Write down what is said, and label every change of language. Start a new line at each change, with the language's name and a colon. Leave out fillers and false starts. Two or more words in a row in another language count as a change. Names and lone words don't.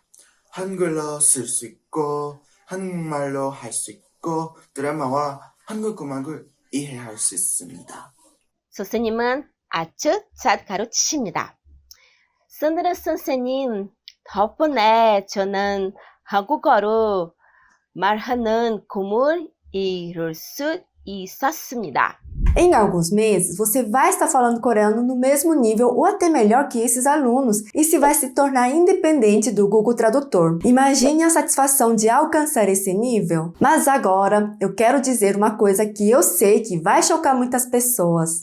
Korean: 한글로 쓸 수 있고 한국말로 할 수 있고 드라마와 한국 음악을 이해할 수 있습니다. 선생님은 아주 잘 가르치십니다. 샌드라 선생님 덕분에 저는 한국어로 말하는 꿈을 이룰 수 있었습니다.
Portuguese: Em alguns meses, você vai estar falando coreano no mesmo nível ou até melhor que esses alunos e se vai se tornar independente do Google Tradutor. Imagine a satisfação de alcançar esse nível. Mas agora, eu quero dizer uma coisa que eu sei que vai chocar muitas pessoas.